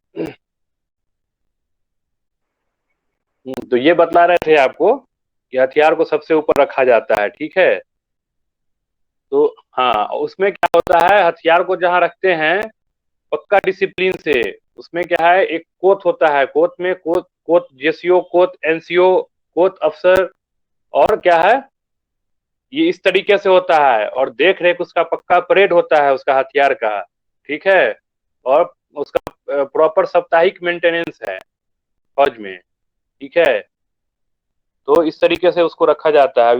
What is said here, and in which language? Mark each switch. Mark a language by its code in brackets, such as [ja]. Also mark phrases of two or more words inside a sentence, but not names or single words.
[hi] तो ये बतला रहे थे आपको कि हथियार को सबसे ऊपर रखा जाता है, ठीक है। तो हाँ, उसमें क्या होता है, हथियार को जहाँ रखते हैं पक्का डिसिप्लिन से, उसमें क्या है, एक कोत होता है, कोत में कोत कोत जेसीओ, कोत एनसीओ, कोत अफसर, और क्या है, ये इस तरीके से होता है, और देख रेख उसका पक्का परेड होता है उसका हथियार का, ठीक है। और उसका प्रॉपर साप्ताहिक मेंटेनेंस है फौज में, ठीक है। तो इस तरीके से उसको रखा जाता है।